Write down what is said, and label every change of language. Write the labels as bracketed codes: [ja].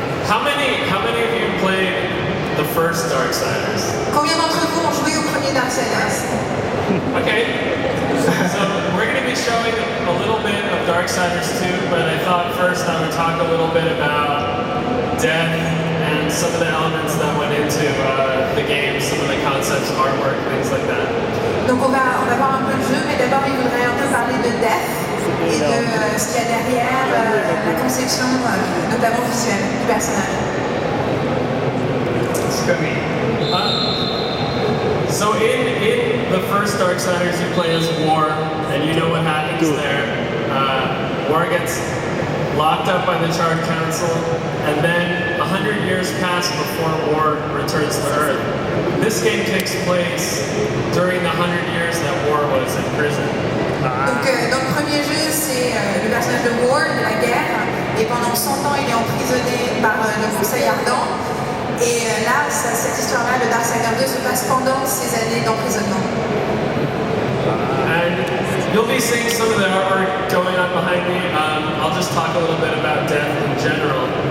[en] How many of you played the first Darksiders? [fr] Combien d'entre vous ont joué au premier Darksiders? [en] Okay. So we're going to be showing a little bit of Darksiders 2, but I thought first I would talk a little bit about death and some of the elements that went into the game, some of the concepts, artwork, things like that. [fr] Donc on va voir un peu le jeu, mais d'abord il voudrait un peu parler de Death et de ce qu'il y a derrière la conception, notamment visuelle, du personnage. [en] So in the first Darksiders, you play as War, and you know what happens there. War gets locked up by the Charred Council, and then 100 years pass before War returns to Earth. This game takes place during the 100 years that War was in prison. [fr] Donc dans le premier jeu, c'est le personnage de War, de la guerre, et pendant 100 ans il est emprisonné par le Conseil Ardent. Et là, cette histoire-là, le Darksiders 2 se passe pendant ces années d'emprisonnement. [en] And you'll be seeing some of the artwork going on behind me. I'll just talk a little bit about Death in general.